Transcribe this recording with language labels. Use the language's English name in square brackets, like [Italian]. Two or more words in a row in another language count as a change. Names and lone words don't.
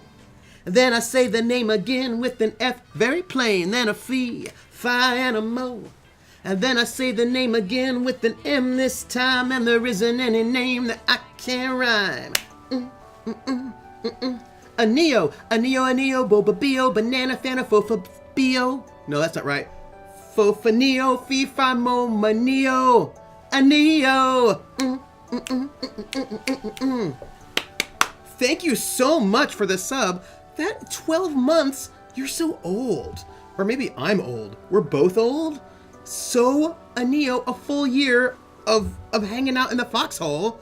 [English] Then I say the name again with an F, very plain, then a fi, and a mo. And then I say the name again with an M this time, and there isn't any name that I can't rhyme. A Neo, boba bio, banana, fana, fofa, bio. No, that's not right. Fofa neo, fi, fi, mo, ma, neo. A Neo. Thank you so much for the sub. That 12 months, you're so old. Or maybe I'm old. We're both old. So, a Neo, a full year of hanging out in the foxhole.